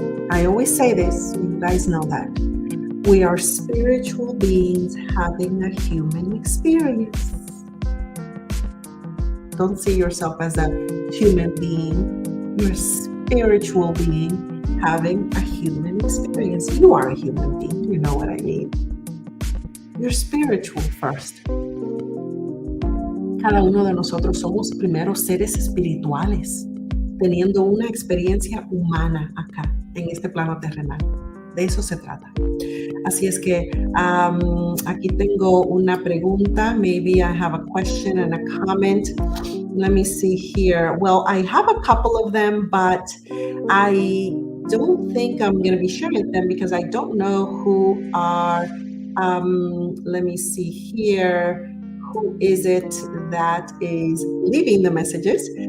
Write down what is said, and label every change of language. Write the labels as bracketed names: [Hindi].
[English] I always say this, you guys know that. We are spiritual beings having a human experience. Don't see yourself as a human being. You're a spiritual being having a human experience. You are a human being, you know what I mean. You're spiritual first. [Spanish] Cada uno de nosotros somos primero seres espirituales, teniendo una experiencia humana acá, en este plano terrenal. De eso se trata. Así es que aquí tengo una pregunta. [English] Maybe I have a question and a comment. Let me see here. Well, I have a couple of them, but I don't think I'm going to be sharing them because I don't know who are. Let me see here. Who is it that is leaving the messages?